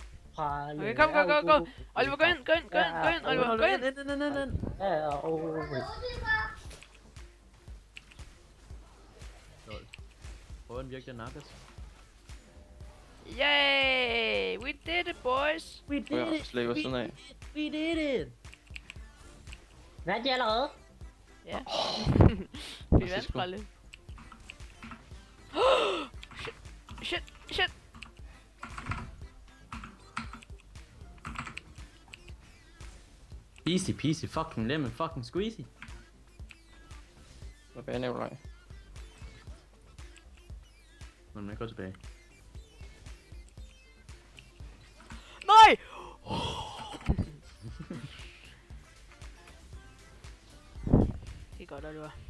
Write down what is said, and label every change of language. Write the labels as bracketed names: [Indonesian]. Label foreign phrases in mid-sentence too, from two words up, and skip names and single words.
[Danish] Okay, kom. Oliver, gå ind. Oliver, gå ind. Prøv den virkelig nakkes. [English] Yay! We did it, boys! We did it! [Danish] Slæber sådan af. [English] We did it! [Danish] Vandt jeg allerede? Ja. Vi vandt bare lidt. [English] Shit! Easy peasy, fucking lemon, fucking squeezy. [Danish] Tilbage, Nikolaj. Men jeg går tilbage. Nej! Det er godt, Oliver.